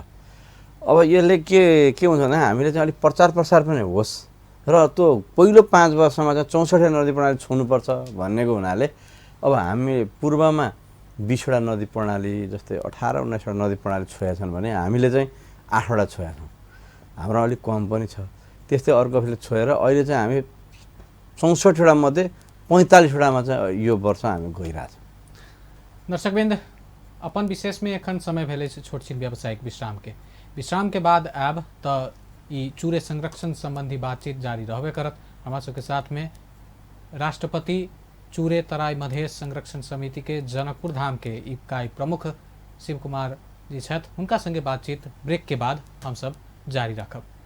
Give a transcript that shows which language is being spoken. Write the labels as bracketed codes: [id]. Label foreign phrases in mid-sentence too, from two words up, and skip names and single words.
[ne] अब यसले के हुन्छ भने हामीले चाहिँ अलिक प्रचार प्रसार पनि होस् र त्यो पहिलो 5 वर्षमा चाहिँ 64 नदी प्रणाली छुनुपर्छ भन्नेको हुनाले अब हामी पूर्वमा 20वटा नदी प्रणाली जस्तै 18-19वटा नदी प्रणाली छोएका छन् भने हामीले चाहिँ 8वटा छोएका छौँ। हाम्रो अलिक कम पनि छ। त्यस्तै अर्कोले छोएर अहिले चाहिँ हामी 64वटा मध्ये 45वटामा चाहिँ यो वर्ष हामी गइरहेछौँ। [mai] दर्शकबिंद, अपन विशेष में एखन समय भेले से छोट छिन व्यावसायिक विश्राम के बाद आब त ई चूरे संरक्षण संबंधी बातचीत जारी रहबे करत। हमारा सबके साथ में राष्ट्रपति चूरे तराई मधेश संरक्षण समिति के जनकपुर धाम के इकाई प्रमुख शिव कुमार जी छथि, हुनका संगे बातचीत ब्रेक के बाद हम सब जारी रखब।